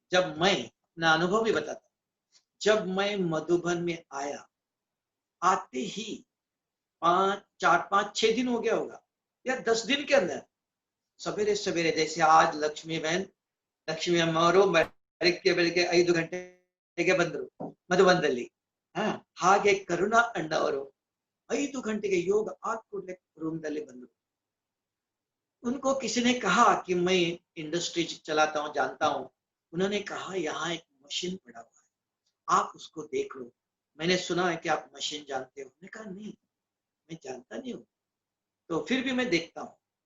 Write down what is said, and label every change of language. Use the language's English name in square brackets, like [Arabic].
[Hindi] जब मैं अपना अनुभव भी बताता, जब मैं मधुबन में आया, आते ही 4-5-6 दिन हो गया होगा, या 10 दिन के अंदर सवेरे सवेरे, जैसे आज लक्ष्मी बहन, [Kannada] ಲಕ್ಷ್ಮಿ ಅಮ್ಮವರು ಬೆಳಗ್ಗೆ ಬೆಳಗ್ಗೆ 5 ಗಂಟೆಗೆ ಬಂದರು ಮಧುಬನದಲ್ಲಿ. ಹಾಗೆ ಕರುಣಾ ಅಣ್ಣವರು 5 ಗಂಟೆಗೆ ಯೋಗ ಆದ ಕೂಡಲೇ ರೂಮ್ದಲ್ಲಿ ಬಂದರು. [Hindi] उनको किसी ने कहा कि मैं इंडस्ट्री चलाता हूँ, जानता हूँ. उन्होंने कहा यहाँ एक मशीन पड़ा हुआ है, आप उसको देख लो. मैंने सुना है कि आप मशीन जानते हो. मैंने कहा नहीं, मैं जानता नहीं हूँ, तो फिर भी मैं देखता हूँ.